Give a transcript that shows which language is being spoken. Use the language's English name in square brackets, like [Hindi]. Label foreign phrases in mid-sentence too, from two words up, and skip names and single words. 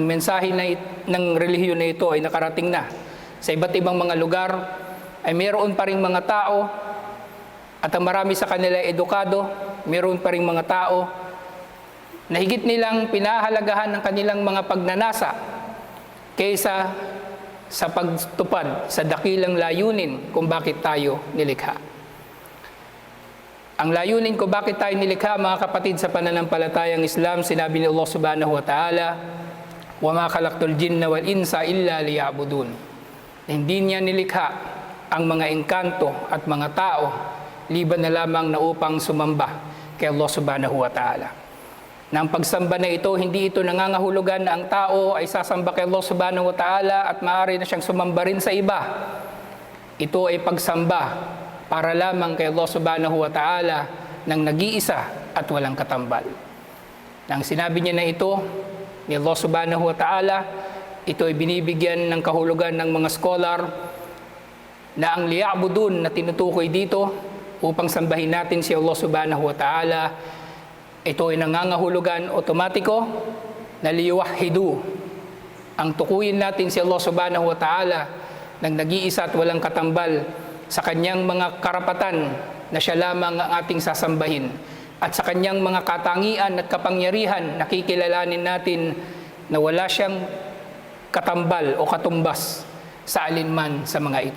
[Filipino] mensahe ng relihiyon na ito ay nakarating na sa iba't ibang mga lugar, ay mayroon pa ring mga tao, at ang marami sa kanila edukado, mayroon pa ring mga tao na higit nilang pinahalagahan ng kanilang mga pagnanasa kaysa sa pagtupad sa dakilang layunin kung bakit tayo nilikha. Ang layunin kung bakit tayo nilikha, mga kapatid sa pananampalatayang Islam, sinabi ni Allah [Arabic] سبحانه وتعالى, وَمَا خَلَقْتُ الْجِنَّ وَالْإِنسَ إِلَّا لِيَعْبُدُونَ. [Filipino] Hindi niya nilikha ang mga engkanto at mga tao liban na lamang na upang sumamba kay Allah [Arabic] سبحانه وتعالى. [Filipino] Na ang pagsamba na ito, hindi ito nangangahulugan na ang tao ay sasamba kay Allah [Arabic] سبحانه وتعالى [Filipino] at maaari na siyang sumamba rin sa iba. Ito ay pagsamba para lamang kay Allah [Arabic] سبحانه وتعالى [Filipino] ng nag-iisa at walang katambal. Nang sinabi niya na ito ni Allah [Arabic] سبحانه وتعالى, [Filipino] ito ay binibigyan ng kahulugan ng mga scholar na ang liya'budun na tinutukoy dito upang sambahin natin si Allah [Arabic] سبحانه وتعالى, [Filipino] ito ay nangangahulugan otomatiko na liyuwahidu. Ang tukuyin natin si Allah [Arabic] سبحانه وتعالى [Filipino] ng nag-iisa at walang katambal sa kanyang mga karapatan na siya lamang ang ating sasambahin, at sa kanyang mga katangian at kapangyarihan nakikilalanin natin na wala siyang katambal o katumbas sa alinman sa mga ito.